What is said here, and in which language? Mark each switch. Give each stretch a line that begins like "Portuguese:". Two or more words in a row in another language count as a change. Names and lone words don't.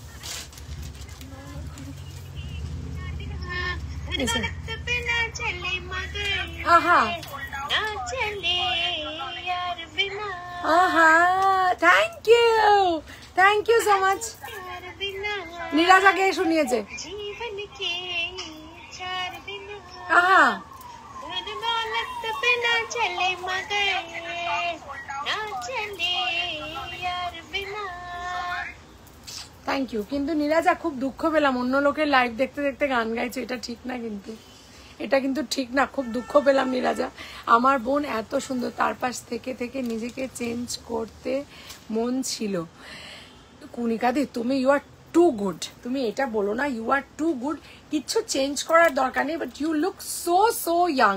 English: আহা আহা thank you so much.
Bangla: নীরাজা কে শুনিয়েছে? আহা
Hindi: चले मगर ना चले यार
English: thank you.
Bangla: কিন্তু নীরাজা খুব দুঃখ পেলাম, অন্য লোকের লাইভ দেখতে দেখতে গান গাইছো, এটা ঠিক না, কিন্তু এটা কিন্তু ঠিক না, খুব দুঃখ পেলাম নীরাজা। আমার বোন এত সুন্দর, তার পাশ থেকে থেকে নিজেকে চেঞ্জ করতে মন ছিল। কণিকাদি তুমি
English: you are too good,
Bangla: তুমি এটা বলো না,
English: you are too good,
Bangla: কিচ্ছু চেঞ্জ করার দরকার নেই,
English: but you look so so young.